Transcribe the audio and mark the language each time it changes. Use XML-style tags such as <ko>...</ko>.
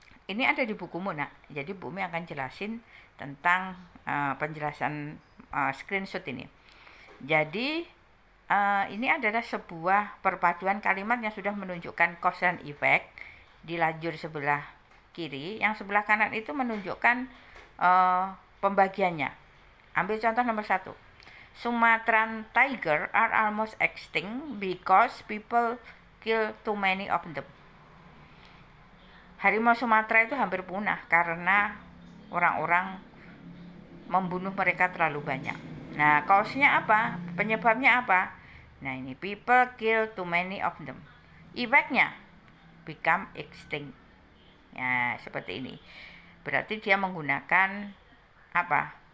<id>Ini ada di bukumu, nak. Jadi Bumi akan jelasin tentang penjelasan screenshot ini. Jadi ini adalah sebuah perpaduan kalimat yang sudah menunjukkan cause and effect di lajur sebelah kiri. Yang sebelah kanan itu menunjukkan pembagiannya. Ambil contoh nomor 1.</id> <en>Sumatran tiger are almost extinct because people kill too many of them.</en> <id>Harimau Sumatera itu hampir punah karena orang-orang membunuh mereka terlalu banyak. Nah, cause-nya apa? Penyebabnya apa? Nah, ini</id> <en>people kill too many of them.</en> <id>Effect-nya</id> <en>become extinct.</en> <id>Ya, seperti ini. Berarti dia menggunakan apa?</id>